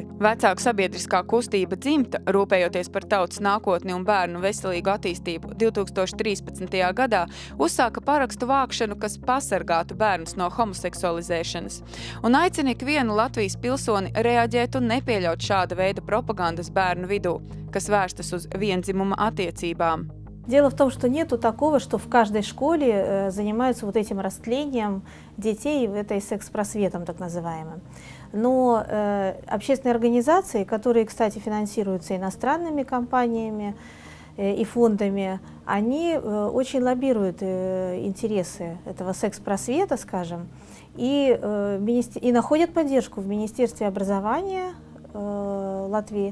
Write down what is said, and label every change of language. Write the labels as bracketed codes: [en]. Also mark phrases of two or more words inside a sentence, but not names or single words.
[lv] Vecāku sabiedriskā kustība Dzimta, rūpējoties par tautas nākotni un bērnu veselīgu attīstību 2013. gadā, uzsāka parakstu vākšanu, kas pasargātu bērnus no homoseksualizēšanas, un aicina ikvienu Latvijas pilsoni reaģēt un nepieļaut šāda veida propagandas bērnu vidū, kas vērstas uz vienzimuma attiecībām. [ru] Дело в том, что нету такого, что в каждой школе занимаются вот этим растлением детей, этой секс-просветом так называемым. Но общественные организации, которые, кстати, финансируются иностранными компаниями и фондами, они очень лоббируют интересы этого секс-просвета, скажем, и находят поддержку в Министерстве образования Латвии.